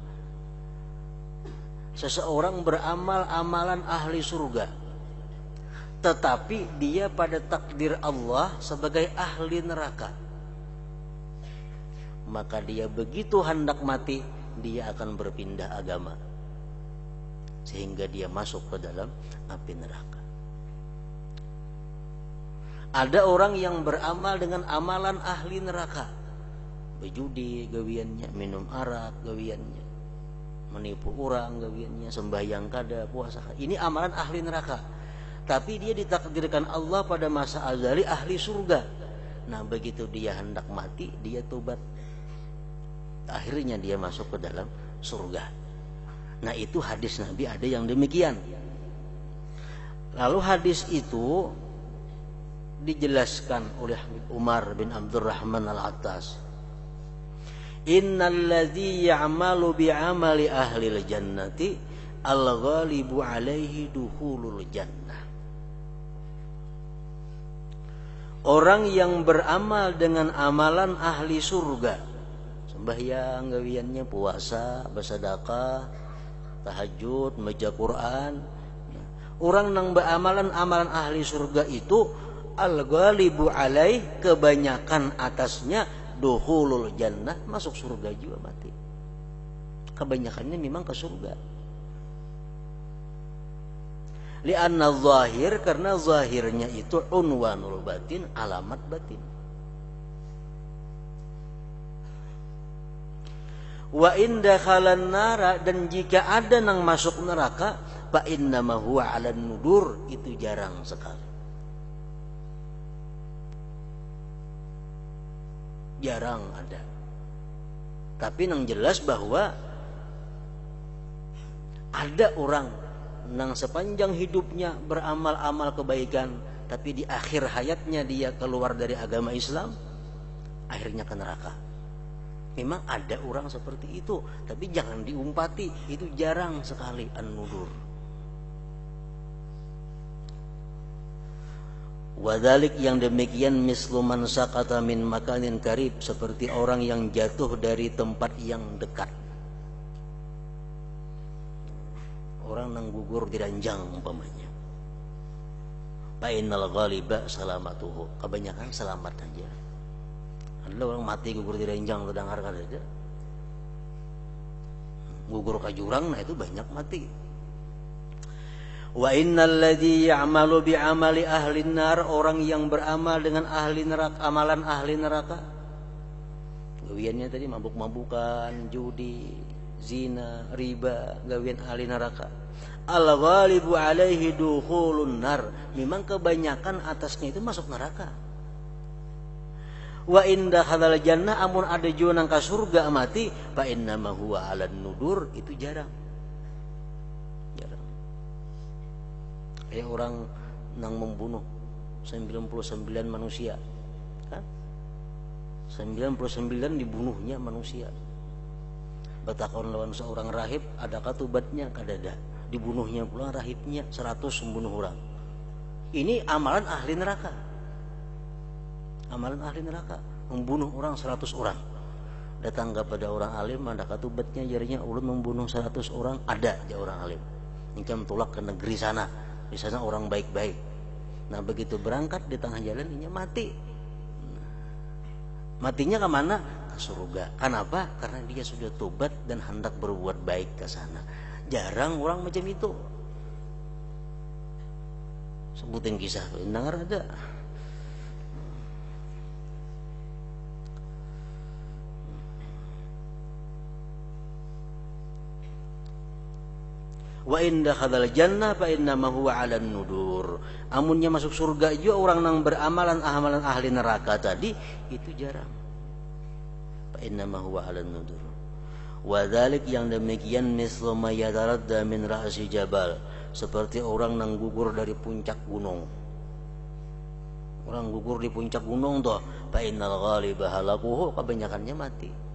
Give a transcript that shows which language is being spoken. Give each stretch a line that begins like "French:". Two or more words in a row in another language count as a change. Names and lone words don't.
Banjar: Seseorang beramal amalan ahli surga, tetapi dia pada takdir Allah sebagai ahli neraka, maka dia begitu hendak mati, dia akan berpindah agama sehingga dia masuk ke dalam api neraka. Ada orang yang beramal dengan amalan ahli neraka, berjudi gawiannya, minum arak gawiannya, menipu orang gawiannya, sembahyang kada, puasa. Ini amalan ahli neraka. Tapi dia ditakdirkan Allah pada masa azali ahli surga. Nah, begitu dia hendak mati, dia tobat. Akhirnya dia masuk ke dalam surga. Nah, itu hadis Nabi ada yang demikian. Lalu hadis itu dijelaskan oleh Umar bin Abdurrahman Al-Attas.
Arabic: إن الذي يعمل بعمل أهل الجنة الغالب عليه دخول الجنة.
Banjar: Orang yang beramal dengan amalan ahli surga, sembahyang gawiannya, puasa, bersedekah, tahajud, membaca Quran. Orang yang beramalan amalan ahli surga itu
Arabic: الغالب عليه,
Banjar: kebanyakan atasnya
Arabic: دخول الجنة,
Banjar: masuk surga juga mati. Kebanyakannya memang ke surga.
Arabic: لأن ظاهر,
Banjar: karena zahirnya itu
Arabic: عنوان الباطن,
Banjar: alamat batin.
Arabic: وإن دخل النار,
Banjar: dan jika ada nang masuk neraka,
Arabic: فإنما هو على الندور,
Banjar: itu jarang sekali. Jarang ada. Tapi nang jelas bahwa ada orang nang sepanjang hidupnya beramal-amal kebaikan, tapi di akhir hayatnya dia keluar dari agama Islam, akhirnya ke neraka. Memang ada orang seperti itu, tapi jangan diumpati, itu jarang sekali an-nudur. Wadalik, yang demikian,
Arabic: مثل من سقط من مكان قريب,
Banjar: seperti orang yang jatuh dari tempat yang dekat. Orang nang gugur di ranjang umpamanya.
Arabic: فإن الغالب سلامته,
Banjar: kebanyakan selamat aja. Ada orang mati gugur di ranjang, lu dengar kan aja. Gugur ke jurang, nah itu banyak mati.
Arabic: وإن الذي يعمل بعمل أهل النار,
Banjar: orang yang beramal dengan ahli neraka, amalan ahli neraka. Gawiannya tadi mabuk-mabukan, judi, zina, riba, gawian ahli neraka.
Arabic: الغالب عليه دخول النار,
Banjar: memang kebanyakan atasnya itu masuk neraka.
Arabic: وإن دخل الجنة,
Banjar: amun ada juga nang ka surga mati,
Arabic: فإنما هو على الندور,
Banjar: itu jarang. Jarang. Kayak orang nang membunuh 99 manusia, kan? 99 dibunuhnya manusia. Batakon lawan seorang rahib, adakah tubatnya? Kadada. Dibunuhnya pula rahibnya 100 membunuh orang. Ini amalan ahli neraka. Amalan ahli neraka, membunuh orang 100 orang. Datang kepada orang alim, adakah tubatnya? Jarinya ulun membunuh 100 orang. Ada aja orang alim. Ingkam tolak ke negeri sana. Di sana orang baik-baik. Nah, begitu berangkat di tengah jalan, ini mati. Matinya ke mana? ke surga. Kenapa? Karena dia sudah tobat dan hendak berbuat baik ke sana. Jarang orang macam itu. Sebutin kisah dengar ada.
Arabic: وإن دخل الجنة فإنما هو على الندور.
Banjar: Amunnya masuk surga juga orang nang beramalan amalan ahli neraka tadi itu jarang.
Arabic: فإنما هو على الندور. وذلك
Banjar: yang demikian
Arabic: مثل ما يتردى من رأس جبل,
Banjar: seperti orang nang gugur dari puncak gunung. Orang gugur di puncak gunung toh,
Arabic: فإن الغالب هلاكه,
Banjar: kebanyakannya mati.